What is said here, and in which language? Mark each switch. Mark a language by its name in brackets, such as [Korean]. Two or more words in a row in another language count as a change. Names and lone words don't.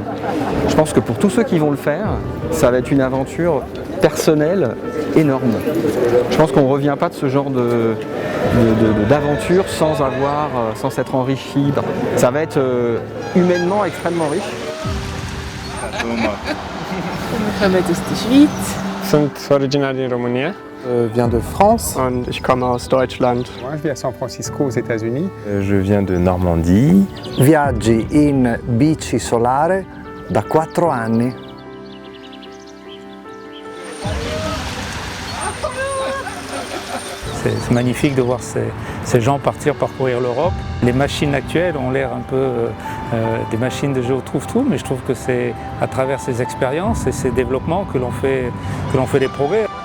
[French] Je pense que pour tous ceux qui vont le faire, ça va être une aventure personnelle énorme. Je pense qu'on ne revient pas de ce genre d'aventure sans s'être enrichi. Ça va être humainement extrêmement riche. Mohamed Estichvit. [Romanian] Sunt originari in România. [French] Viens de France. [German] Und ich komme aus Deutschland. [French] Moi, je vis à San Francisco, aux États-Unis. Je viens de Normandie. [Italian] Viaggi in bici solare da 4 anni. [French] C'est magnifique de voir ces gens parcourir l'Europe. Les machines actuelles ont l'air un peu des machines de jeu trouve-tout, mais je trouve que c'est à travers ces expériences et ces développements que l'on fait des progrès.